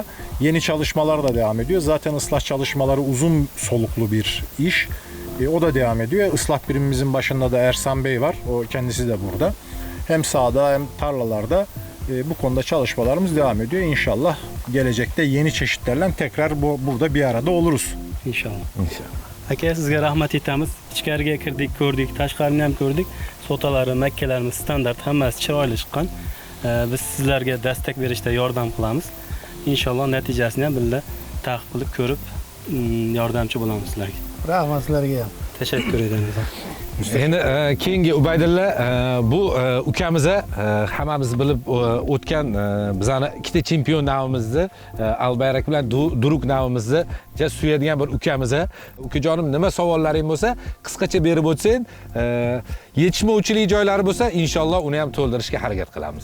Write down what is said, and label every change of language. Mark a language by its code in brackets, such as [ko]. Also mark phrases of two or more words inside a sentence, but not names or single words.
[tr] Yeni çalışmalar da devam ediyor. Zaten ıslah çalışmaları uzun soluklu bir iş. O da devam ediyor. Islah birimimizin başında da Ersan Bey var. O kendisi de burada. Hem sahada hem tarlalarda bu konuda çalışmalarımız devam ediyor. İnşallah gelecekte yeni çeşitlerle tekrar burada bir arada oluruz. İnşallah. [uz] Aka sizga rahmat etamiz. Ichkariga kirdik, ko'rdik, tashqarini ham ko'rdik. Sotaları, makkalarimiz standart, hammasi chiroyli chiqqan. Biz sizlarga destek berishda yordam qilamiz. İnşallah natijasini ham birga taqib qilib ko'rib yordamchi bo'lamiz sizlarga. Rahmat sizlarga. [tr] Teşekkür ederiz. [uz] Endi keyingi Ubaydulla bu ukamiz hammamiz bilib o'tgan bizani ikkita chempion navimizni Albayrak bilan Duruk navimizni suyadigan bir ukamiz. Ukajonim, nima savollaring bo'lsa qisqacha berib o'tsang, yetishmovchilik joylari bo'lsa inshaalloh uni ham to'ldirishga harakat qilamiz.